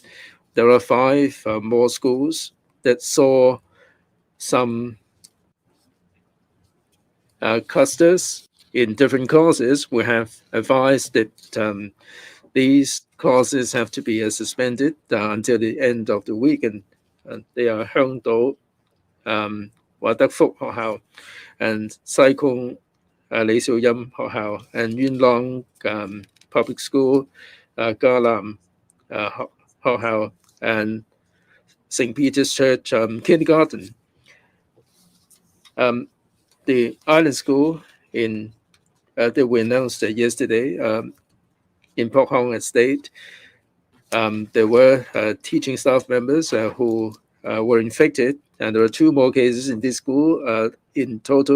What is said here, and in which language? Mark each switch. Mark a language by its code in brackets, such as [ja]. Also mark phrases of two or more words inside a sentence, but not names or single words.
[en] There are 5 more schools that saw some clusters in different courses. We have advised that these classes have to be suspended until the end of the week, and they are 香島、華德福學校 and 西貢李兆欽學校 and Yuen Long Public School, 嘉南學校 and St. Peter's Church Kindergarten. The island school that we announced yesterday in Pok Hong Estate, there were teaching staff members who were infected, and there are 2 more cases in this school in total.